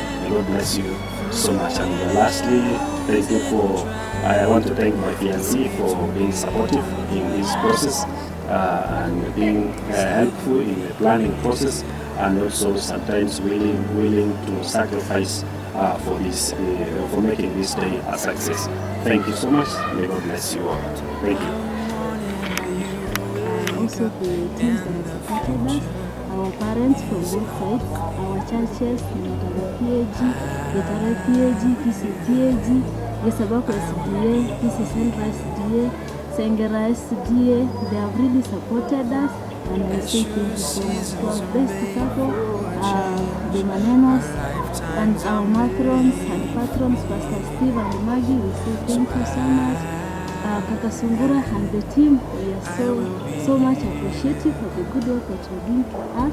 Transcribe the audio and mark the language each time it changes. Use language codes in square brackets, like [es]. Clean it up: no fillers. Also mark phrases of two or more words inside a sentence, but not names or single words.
[en] May God bless you so much. And lastly, thank you I want to thank my fiancée for being supportive in this process and being helpful in the planning process, and also sometimes willing to sacrifice for making this day a success. Thank you so much. May God bless you all. Thank you. Also the teams that have supported us, our parents from both sides, our churches, Getara PAG, KC Gesabako SDA, KC Central SDA, Sengera SDA. They have really supported us, and we say thank you so much to our best couple, the Manenos, and our matrons and patrons, Pastor Steve and Maggie. We say thank you so much. Kaka Sungura and the team, we are so much appreciative for the good work that you're doing to us.